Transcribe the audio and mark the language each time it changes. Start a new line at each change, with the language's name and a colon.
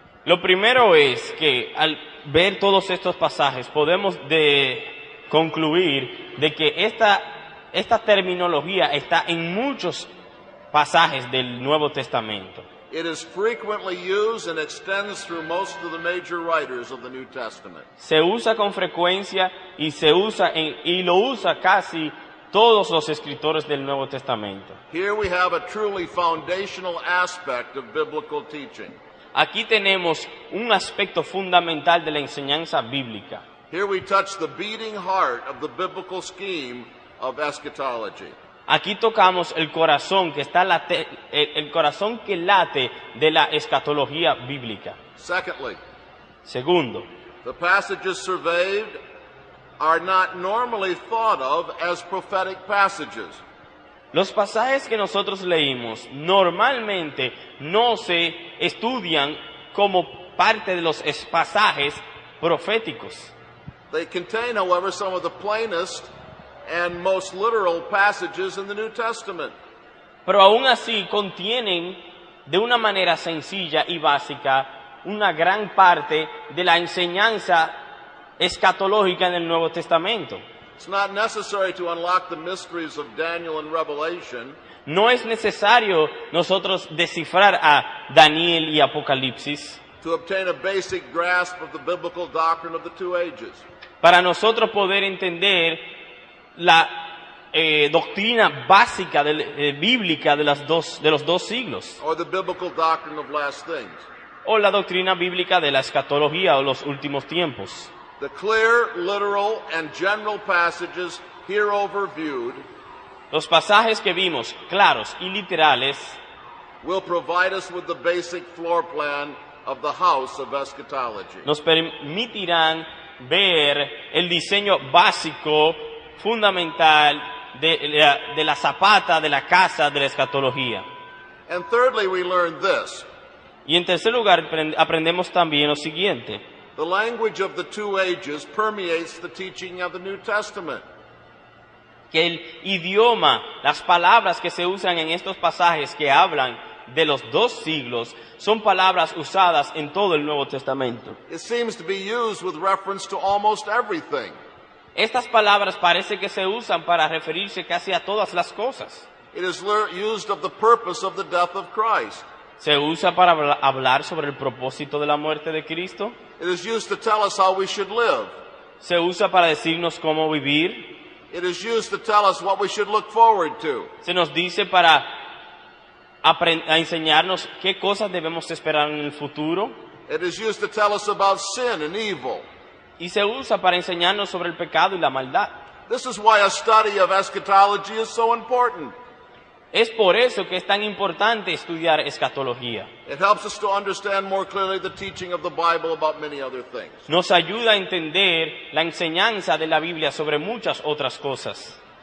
Spanish: Lo primero es que al ver todos estos pasajes podemos concluir de que esta terminología está en muchos pasajes del Nuevo Testamento.
English: It is frequently used and extends through most of the major writers of the New Testament.
Spanish: Se usa con frecuencia y lo usa casi todos los escritores del Nuevo Testamento.
English: Here we have a truly foundational aspect of biblical teaching.
Spanish: Aquí tenemos un aspecto fundamental de la enseñanza bíblica.
English: Here we touch the beating heart of the biblical scheme of eschatology.
Spanish: Aquí tocamos el corazón que está el corazón que late de la escatología bíblica.
English: Secondly,
Spanish: segundo,
English: the passages surveyed are not normally thought of as prophetic passages.
Spanish: Los pasajes que nosotros leímos normalmente no se estudian como parte de los pasajes proféticos.
English: They contain, however, some of the plainest and most literal passages in the New Testament.
Spanish: Pero aún así contienen de una manera sencilla y básica una gran parte de la enseñanza escatológica en el Nuevo Testamento.
English: It's not necessary to unlock the mysteries of Daniel and Revelation.
Spanish: No es necesario nosotros descifrar a Daniel y Apocalipsis
English: To obtain a basic grasp of the biblical doctrine of the two ages.
Spanish: para nosotros poder entender la doctrina básica bíblica de los dos siglos,
English: Or the biblical doctrine of last things.
Spanish: o la doctrina bíblica de la escatología o los últimos tiempos.
English: The clear, literal, and general passages here overviewed
Spanish: Los pasajes que vimos, claros y literales,
English: will provide us with the basic floor plan of the house of eschatology.
Spanish: nos permitirán ver el diseño básico, fundamental de la zapata de la casa de la escatología.
English: And thirdly, we learn this.
Spanish: Y en tercer lugar, aprendemos también lo siguiente:
English: The language of the two ages permeates the teaching of the New Testament.
Spanish: que el idioma, las palabras que se usan en estos pasajes que hablan de los dos siglos, son palabras usadas en todo el Nuevo Testamento.
English: It seems to be used with reference to almost everything.
Spanish: Estas palabras parece que se usan para referirse casi a todas las cosas.
English: It is used of the purpose of the death of Christ.
Spanish: Se usa para hablar sobre el propósito de la muerte de Cristo.
English: It is used to tell us how we should live.
Spanish: Se usa para decirnos cómo vivir.
English: It is used to tell us what we should look forward to.
Spanish: Se nos dice para enseñarnos qué cosas debemos esperar en el futuro.
English: It is used to tell us about sin and evil.
Spanish: Y se usa para enseñarnos sobre el pecado y la maldad.
English: This is why a study of eschatology is so important.
Spanish: Es por eso que es tan importante estudiar escatología.
English: It helps us to understand more clearly the teaching of the Bible about many other things.
Spanish: Nos ayuda a entender la enseñanza de la Biblia sobre muchas otras cosas.